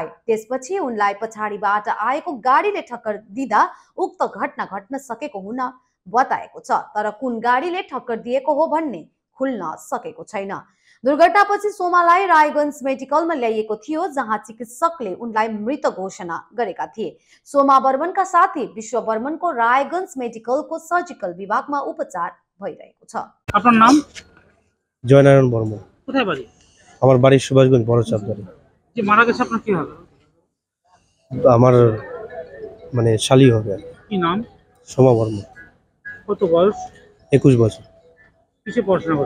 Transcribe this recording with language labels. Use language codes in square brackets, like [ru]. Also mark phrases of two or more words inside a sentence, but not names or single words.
[ne] त्यसपछि उनलाई पछाडिबाट आएको गाडीले ठक्कर दिँदा उक्त घटना घट्न सकेको हुन बताएको छ, तर कुन गाडीले ठक्कर दिएको हो भन्ने खुल्न सकेको छैन। दुर्घटनापछि सोमालाई रायगंज मेडिकलमा ल्याइएको थियो, जहाँ चिकित्सकले उनलाई मृत घोषणा गरेका थिए। सोमा बर्मनका साथी विश्व बर्मनको रायगंज मेडिकलको सर्जिकल विभागमा उपचार भइरहेको छ। [bn] আপনার নাম? জয়নারায়ণ বর্মন। কোথায় বাড়ি? আমার বাড়ি সুভাষগঞ্জ বড় চাপদারি। যে মারা গেছে আপনার কি হবে? আমার মানে শালি হবে। কি নাম? সোমা বর্মন। কত বয়স? 21 বছর। কিসে পড়াশোনা করে?